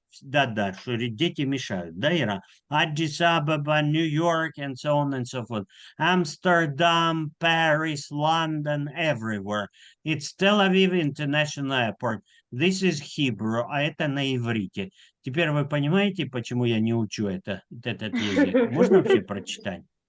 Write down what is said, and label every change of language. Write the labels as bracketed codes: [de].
[ru] Да, что дети мешают, да, Ира? [en] Addis Ababa, New York, and so on and so forth. Amsterdam, Paris, London, everywhere. It's Tel Aviv International Airport. This is Hebrew, [ru] а это на иврите. Теперь вы понимаете, почему я не учу этот язык? Можно вообще прочитать?